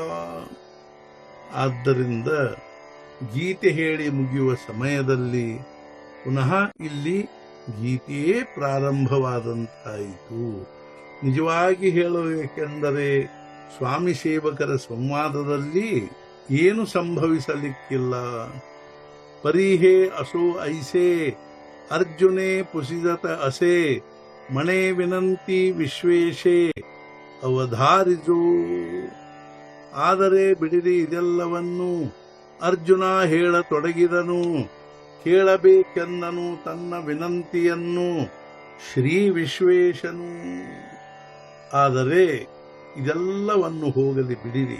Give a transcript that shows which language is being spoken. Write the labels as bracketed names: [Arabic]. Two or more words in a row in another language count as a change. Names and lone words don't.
[Kannada] ಆದ್ದರಿಂದ ಗೀತೆ ಹೇಳಿ ಮುಗಿಯುವ ಸಮಯದಲ್ಲಿ ಪುನಃ ಇಲ್ಲಿ ಗೀತೆಯೇ ಪ್ರಾರಂಭವಾದಂತಾಯಿತು. ನಿಜವಾಗಿ ಹೇಳಬೇಕೆಂದರೆ ಸ್ವಾಮಿ ಸೇವಕರ ಸಂವಾದದಲ್ಲಿ ಏನು ಸಂಭವಿಸಲಿಕ್ಕಿಲ್ಲ. [Marathi] ಪರಿಹೇ असो ऐसे अर्जुने पुसिजत असे मणे विनंती विश्वेशे ಅವಧಾರಿಸು. [Kannada] ಆದರೆ ಬಿಡಿರಿ ಇದೆಲ್ಲವನ್ನು, ಅರ್ಜುನ ಹೇಳತೊಡಗಿದನು. ಕೇಳಬೇಕೆಂದನು ತನ್ನ ವಿನಂತಿಯನ್ನು ಶ್ರೀ ವಿಶ್ವೇಶನು. ಆದರೆ ಇದೆಲ್ಲವನ್ನು ಹೋಗಲಿ ಬಿಡಿರಿ.